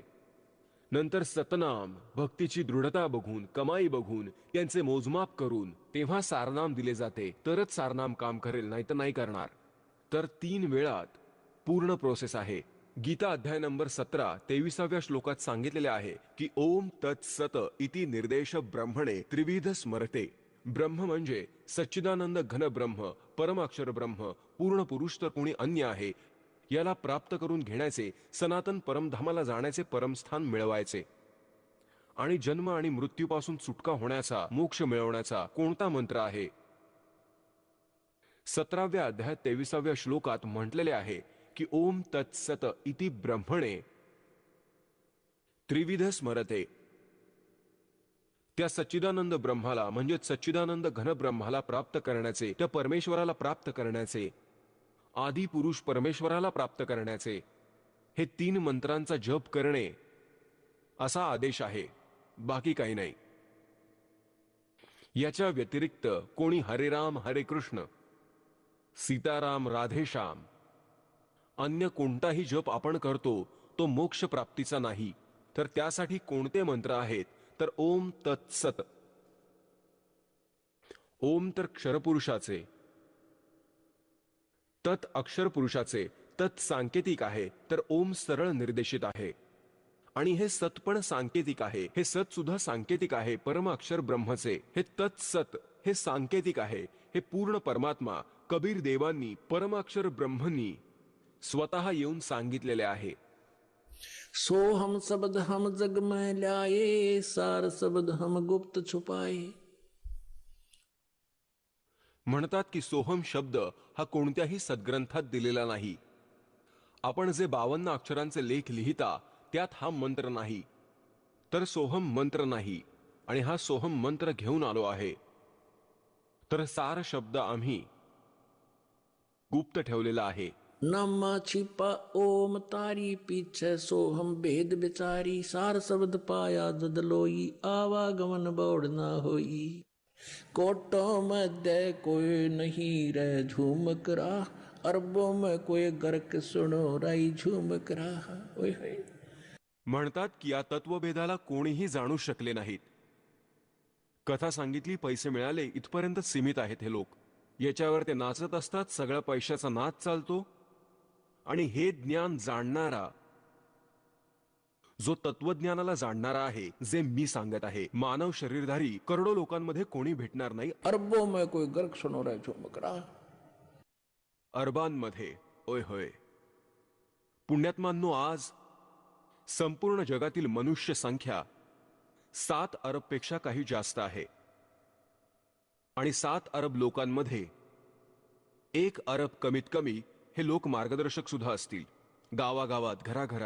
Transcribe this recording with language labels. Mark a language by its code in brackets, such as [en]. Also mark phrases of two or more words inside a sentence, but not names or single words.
[mr] नंतर सतनाम, भक्तीची दृढता बघून, कमाई बघून, त्यांचे मोजमाप करून तेव्हा सारनाम दिले जाते. तरच सारनाम काम करेल, नाही तर नाही करणार. तर 3 वेळात पूर्ण प्रोसेस आहे. गीता अध्याय नंबर 17 23व्या श्लोकात सांगितलेले आहे की [sa] ओम तत्सत इति निर्देश ब्रह्मणे त्रिविध स्मरते. [mr] ब्रह्म म्हणजे सच्चिदानंद घन ब्रह्म, परमाक्षर ब्रह्म, पूर्ण पुरुष तर कोणी अन्य आहे. याला प्राप्त करून घेण्याचे, सनातन परमधामाला जाण्याचे परमस्थान मिळवायचे. आणि जन्म आणि मृत्यूपासून सुटका होण्याचा, मोक्ष मिळवण्याचा कोणता मंत्र आहे? 17व्या अध्यायात 23व्या श्लोकात म्हटलेले आहे की [sa] ओम तत्सत इति ब्रह्मणे त्रिविध स्मरते. [mr] त्या सच्चिदानंद ब्रह्माला म्हणजे सच्चिदानंद घन ब्रह्माला प्राप्त करण्याचे, त्या परमेश्वराला प्राप्त करण्याचे, आदी पुरुष परमेश्वराला प्राप्त करण्याचे हे 3 मंत्रांचा जप करणे असा आदेश आहे, बाकी काही नाही. याच्या व्यतिरिक्त कोणी हरे राम हरे कृष्ण, सीताराम राधेश्याम, अन्य कोणताही जप आपण करतो तो मोक्ष प्राप्तीचा नाही. तर त्यासाठी कोणते मंत्र आहेत? तर ओम तत्सत. ओम तर क्षरपुरुषाचे, तत् अक्षर पुरुषाचे, तत् सांकेतिक आहे, तर ओम सरळ निर्देशित आहे. आणि हे सत पण सांकेतिक आहे. हे सत सुद्धा सांकेतिक आहे परम अक्षर ब्रह्मचे. हे तत्सत हे सांकेतिक आहे. हे पूर्ण परमात्मा कबीर देवांनी, परमाक्षर ब्रह्मनी स्वतः येऊन सांगितलेले आहे. [hi] सो हम शब्द हम जग में ल्याए, सार शब्द हम गुप्त छुपाए. [mr] म्हणतात की सोहम शब्द हा कोणत्याही सद्ग्रंथात दिलेला नाही. आपण जे 52 अक्षरांचे लेख लिहिता त्यात हा मंत्र नाही. तर सोहम मंत्र नाही, आणि हा सोहम मंत्र घेऊन आलो आहे. तर सार शब्द आम्ही गुप्त ठेवलेला आहे. [hi] नामा छिपा ओम तारी पीछे, सोहम भेद बिचारी, सार शब्द पाया ददलोई, आवागमन बौड़ ना होई. कोटों मध्य कोई नहीं रह झूमक रहा, अरबों में कोई गर्क सुनो राई झूमक रहा. ओय होय. [mr] म्हणतात की या तत्वभेदाला कोणीही जाणू शकले नाहीत. कथा सांगितली, पैसे मिळाले, इथपर्यंत सीमित आहेत हे लोक. याच्यावर ते नाचत असतात. सगळा पैशाचा नाच चालतो. आणि हे ज्ञान जाणणारा, जो तत्वज्ञानाला जाणणारा आहे, जे मी सांगत आहे, मानव शरीरधारी करोडो लोकांमध्ये कोणी भेटणार नाही. [hi] अरबों में कोई गर्क सुनो राई झूमक रहा. [mr] अरबांमध्ये, ओय होय. पुण्यात्मांनो, आज संपूर्ण जगातील मनुष्य संख्या 7 अरबपेक्षा काही जास्त आहे. आणि 7 अरब लोकांमध्ये 1 अरब कमीत कमी हे लोक मार्गदर्शक सुद्धा असतील, गावागावात, घराघरात.